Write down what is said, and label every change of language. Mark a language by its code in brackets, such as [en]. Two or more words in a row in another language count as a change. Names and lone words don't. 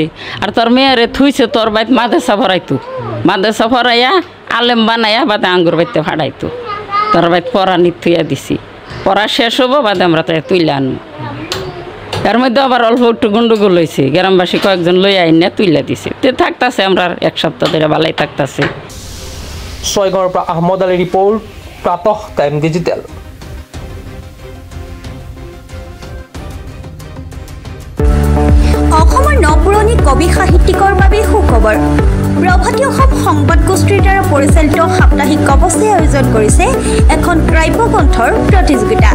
[bn] আর তোর মেয়েরে থুইছে তোর বাইত মাদ্রাসা ভরাইতো, মাদ্রাসা ভরাইয়া আলেম বানাইয়া বাদে আঙ্গুর বাইতে ফাড়াইতো। তোর বাইত পড়া নিথুইয়া দিছি, পড়া শেষ হবো বাদে আমরা তাই তুইলে আনবো। এর মধ্যে আবার অল্প একটু গন্ডগোল হয়েছে, গ্রামবাসী কয়েকজন লই আইন না তুইলা দিছে। তে থাকতাছে আমরা 1 সপ্তাহ ধরে ভালাই থাকতাছে। [as] ছয়গাঁৱৰ পৰা আহমদ আলী ৰিপৰ্ট, প্ৰাতঃ টাইম ডিজিটেল। অসমৰ নপুৰণি কবি সাহিত্যিকৰ বাবে সুখবৰ। প্ৰভাতী অসম সংবাদ গোষ্ঠীৰ দ্বাৰা পৰিচালিত সাপ্তাহিক কবচে আয়োজন কৰিছে এখন কাব্যগ্ৰন্থৰ প্ৰতিযোগিতা।